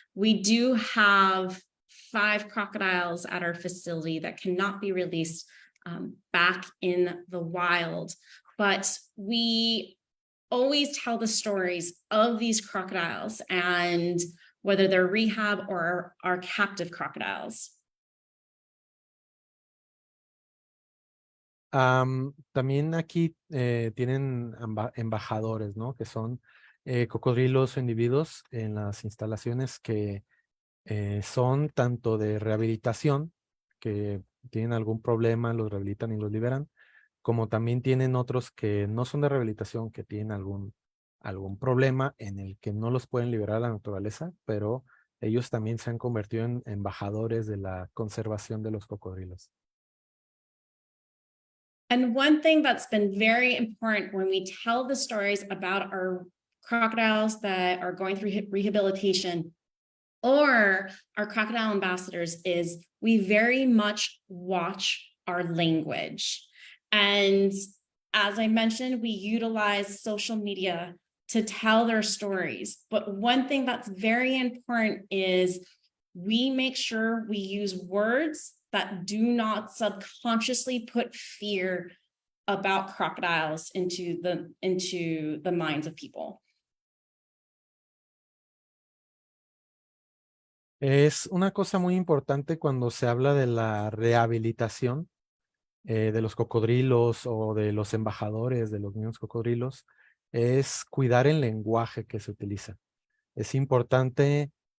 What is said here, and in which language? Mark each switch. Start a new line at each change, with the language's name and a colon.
English: We do have 5 crocodiles at our facility that cannot be released back in the wild, but we always tell the stories of these crocodiles and whether they're rehab or are captive crocodiles.
Spanish: También aquí tienen embajadores, ¿no? Que son cocodrilos o individuos en las instalaciones que son tanto de rehabilitación, que tienen algún problema, los rehabilitan y los liberan, como también tienen otros que no son de rehabilitación, que tienen algún problema en el que no los pueden liberar a la naturaleza, pero ellos también se han convertido en embajadores de la conservación de los cocodrilos.
English: And one thing that's been very important when we tell the stories about our crocodiles that are going through rehabilitation or our crocodile ambassadors is we very much watch our language. And as I mentioned, we utilize social media to tell their stories. But one thing that's very important is we make sure we use words that do not subconsciously put fear about crocodiles into the minds of people.
Spanish: Es una cosa muy importante cuando se habla de la rehabilitación de los cocodrilos o de los embajadores de los niños cocodrilos, es cuidar el lenguaje que se utiliza. Es importante